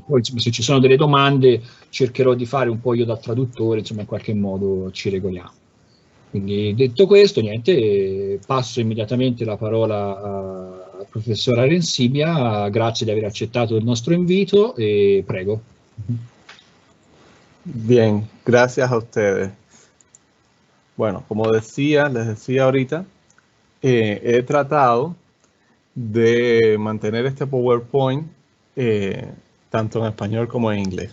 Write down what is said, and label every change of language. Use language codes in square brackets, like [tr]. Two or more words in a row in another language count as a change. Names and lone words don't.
[it] Poi insomma, se ci sono delle domande cercherò di fare un po' io da traduttore, insomma in qualche modo ci regoliamo. Quindi detto questo, niente, passo immediatamente la parola al professor Arensibia, grazie di aver accettato il nostro invito e prego. [es] Bien, gracias a ustedes. Bueno, como les decía ahorita, he tratado de mantener este PowerPoint tanto en español como en inglés.